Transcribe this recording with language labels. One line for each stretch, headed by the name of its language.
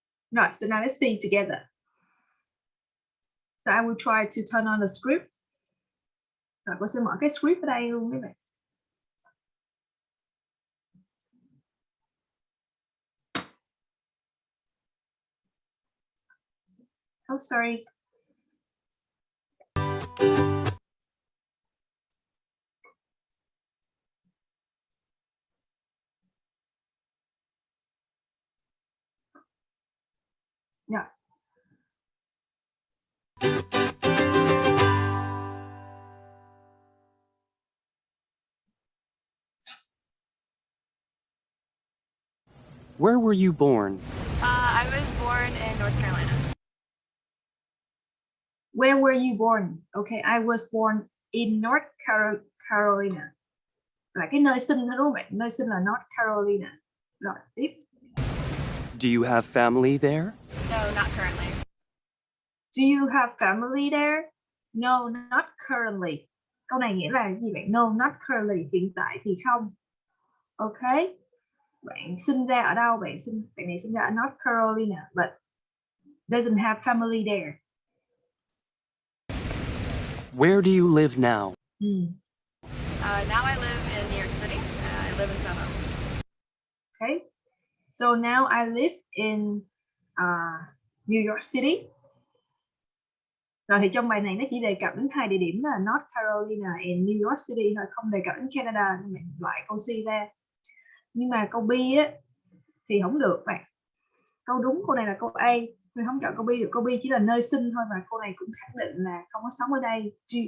English: Rồi, so now let's see together. So I will try to turn on the script.
Vietnamese: Rồi cô sẽ mở cái script ở đây luôn các bạn.
English: Oh, sorry. Yeah. Where were you born? I was born in North Carolina. Where were you born? Okay, I was born in North Carolina.
Vietnamese: Là cái nơi sinh thôi đúng không bạn? Nơi sinh là North Carolina. Rồi, tiếp.
English: Do you have family there? No, not currently. Do you have family there? No, not currently.
Vietnamese: Câu này nghĩa là gì bạn? No, not currently. Hiện tại thì không. Okay. Bạn sinh ra ở đâu? Bạn này sinh ra ở North Carolina,
English: but doesn't have family there. Where do you live now? Now I live in New York City. I live in Soho. Okay. So now I live in New York City.
Vietnamese: Rồi thì trong bài này nó chỉ đề cập đến hai địa điểm là North Carolina and New York City thôi, không đề cập đến Canada, nên bạn loại câu C ra. Nhưng mà câu B á thì không được bạn. Câu đúng câu này là câu A, mình không chọn câu B được. Câu B chỉ là nơi sinh thôi, và câu này cũng khẳng định là không có sống ở đây.